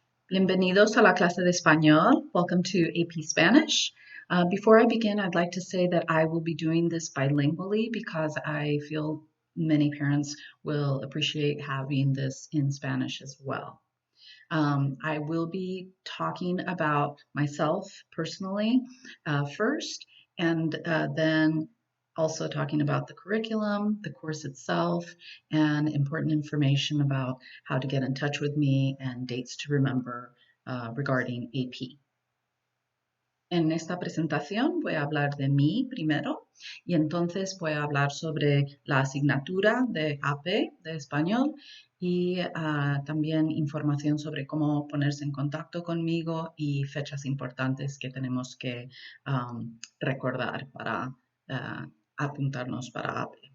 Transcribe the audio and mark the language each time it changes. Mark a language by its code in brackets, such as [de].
[es] Bienvenidos a la clase de español. [en] Welcome to AP Spanish. Before I begin, I'd like to say that I will be doing this bilingually because I feel many parents will appreciate having this in Spanish as well. I will be talking about myself personally first, and then also talking about the curriculum, the course itself, and important information about how to get in touch with me and dates to remember regarding AP. [es] En esta presentación voy a hablar de mí primero y entonces voy a hablar sobre la asignatura de AP de español y también información sobre cómo ponerse en contacto conmigo y fechas importantes que tenemos que recordar para apuntarnos para AP.